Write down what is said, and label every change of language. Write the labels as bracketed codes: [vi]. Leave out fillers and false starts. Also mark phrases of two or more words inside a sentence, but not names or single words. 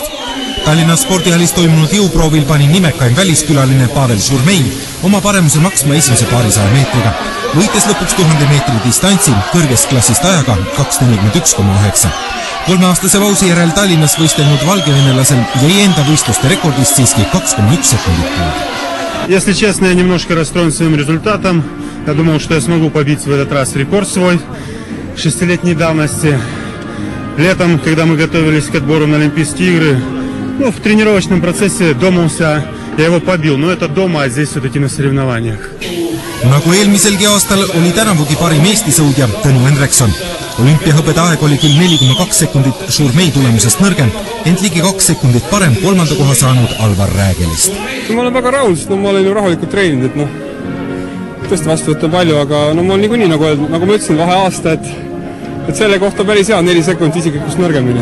[et] Tallinna spordihallis toimunud jõuproovil pani nimekaim väliskülaline Pavel Šurmei oma paremuse maksma esimese paarisaja meetriga, võites lõpuks 1000 meetri distantsi kõrgest klassist ajaga 2.41,9. 3-aastase pausi järel Tallinnas võistelnud valgevenelasel jäi enda võistluste rekordist siiski 2,1 sekundit puudu. [ru] Если честно, я немножко расстроен своим результатом. Я думал, что я смогу побить в этот раз рекорд свой 6-летней давности. Летом, когда мы готовились к отбору на Олимпийские игры, в тренировочном процессе думался, я его побил. Но это дома, а здесь все-таки на соревнованиях. [et] Nagu eelmiselgi aastal oli tänavugi parim Eesti sõudja Tõnu Hendrikson. Olümpiahõbede aeg oli küll 4,2 sekundit Šurmei tulemusest nõrgem, ent ligi 2 sekundit parem kolmanda koha saanud Alvar Räägelist. Ma olen väga rahul, sest ma olen ju rahulikult treeninud, et tõesti vastu võtta palju, aga ma olen niikuinii, nagu ma ütlesin, vahe aasta, et selle kohta päris hea 4 sekundit isegi kus nõrgemini.